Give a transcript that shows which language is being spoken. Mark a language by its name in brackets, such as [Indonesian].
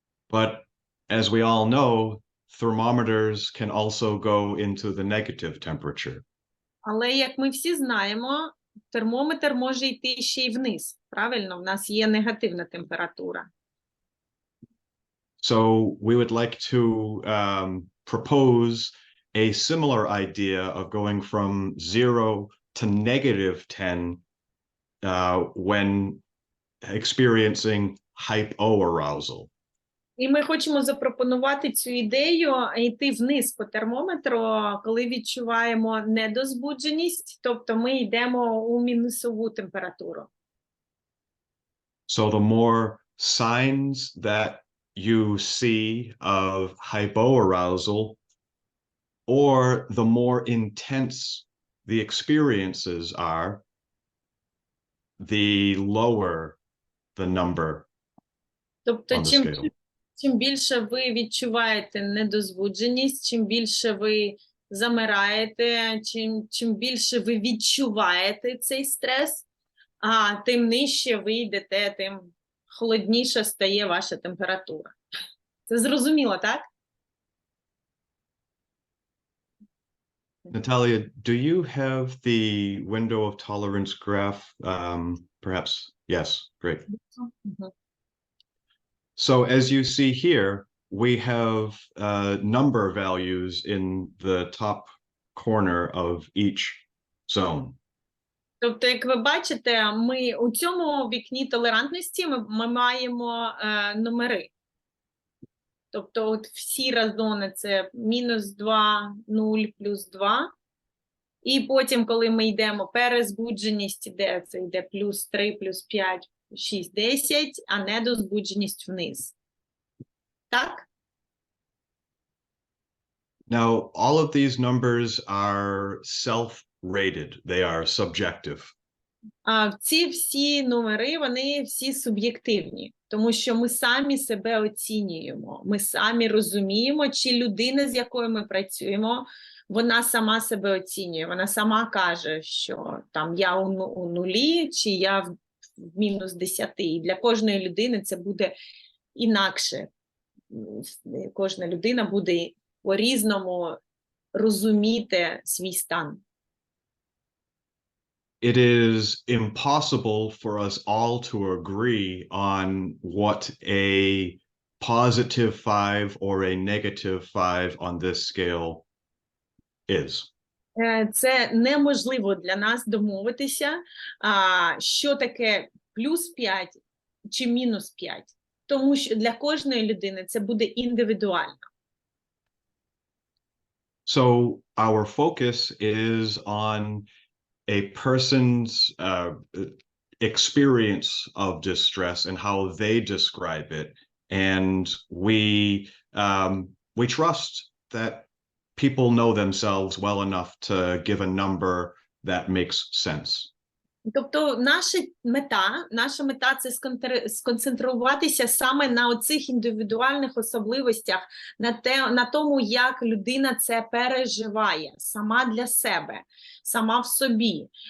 [English] But as we all know, thermometers can also go into the negative temperature. [Ukrainian] Але, як ми всі знаємо, термометр може йти ще й вниз. Правильно? В нас є негативна температура. [English] So we would like to propose a similar idea of going from 0 to -10 when experiencing hypoarousal. [Ukrainian] І ми хочемо запропонувати цю ідею йти вниз по термометру, коли відчуваємо недозбудженість, тобто ми йдемо у мінусову температуру. [English] So the more signs that you see of hypoarousal, or the more intense the experiences are, the lower the number [Ukrainian] Тобто, [English] on the scale. [Ukrainian] чим більше ви відчуваєте недозбудженість, чим більше ви замираєте, чим більше ви відчуваєте цей стрес, тим нижче ви йдете, тим холодніша стає ваша температура. Це зрозуміло, так? [English] Natalia, do you have the window of tolerance graph? Perhaps, yes, great. So as you see here, we have number values in the top corner of each zone. [Ukrainian] Тобто, як ви бачите, ми у цьому вікні толерантності ми маємо номери. Тобто, от сіра зона – це -2, 0, +2. І потім, коли ми йдемо, перезбудженість іде, це йде +3, +5, 6, 10, а недозбудженість вниз. Так? [English] Now, all of these numbers are self-rated. They are subjective. [Ukrainian] Ці всі номери, вони всі суб'єктивні, тому що ми самі себе оцінюємо, ми самі розуміємо, чи людина, з якою ми працюємо, вона сама себе оцінює, вона сама каже, що там я у нулі, чи я в -10. І для кожної людини це буде інакше. Кожна людина буде по-різному розуміти свій стан. [English] It is impossible for us all to agree on what a +5 or a -5 on this scale is. [Ukrainian] Це неможливо для нас домовитися, що таке +5 чи -5, тому що для кожної людини це буде індивідуально. [English] So our focus is on a person's experience of distress and how they describe it, and we trust that people know themselves well enough to give a number that makes sense. [Ukrainian] Тобто наша мета – це сконцентруватися саме на оцих індивідуальних особливостях, на тому, як людина це переживає сама для себе, сама в собі.